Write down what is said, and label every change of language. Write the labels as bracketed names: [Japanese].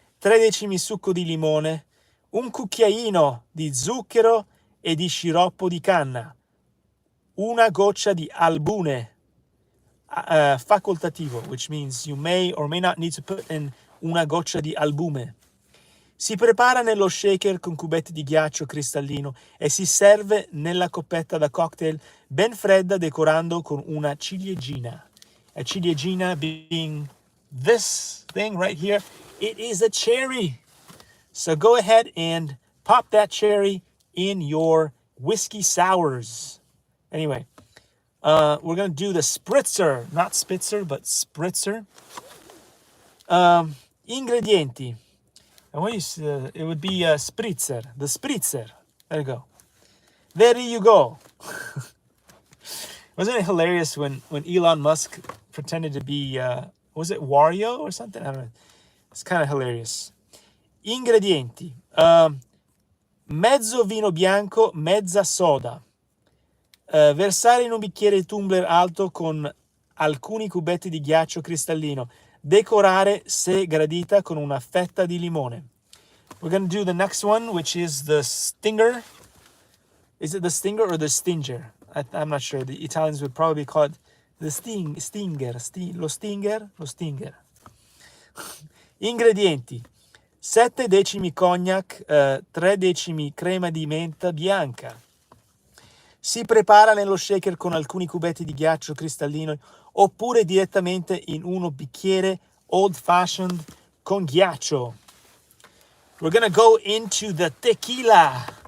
[Italian] 3 decimi succo di limone, un cucchiaino di zucchero e di sciroppo di canna, una goccia di albume, facoltativo, [English] which means you may or may not need to put in [Italian] una goccia di albume. Si prepara nello shaker con cubetti di ghiaccio cristallino e si serve nella coppetta da cocktail ben fredda decorando con una ciliegina. [English] A ciliegina being this thing right here. It is a cherry. So go ahead and pop that cherry in your whiskey sours. Anyway, we're going to do the spritzer. Not spitzer, but spritzer. Ingredienti. And what is, it would be a spritzer. The spritzer. There you go. There you go. Wasn't it hilarious when Elon Musk pretended to be, was it Wario or something? I don't know. It's kind of hilarious. [Italian] Ingredienti. Mezzo vino bianco, mezza soda. Versare in un bicchiere tumbler alto con alcuni cubetti di ghiaccio cristallino. Decorare, se gradita, con una fetta di limone. [English] We're going to do the next one, which is the stinger. Is it the stinger or the stinger? I'm not sure. The Italians would probably call it the stinger. [Italian] Lo stinger. Ingredienti. 7 decimi cognac, 3 decimi crema di menta bianca. Si prepara nello shaker con alcuni cubetti di ghiaccio cristallino oppure direttamente in uno bicchiere old fashioned con ghiaccio. [English] We're gonna go into the tequila.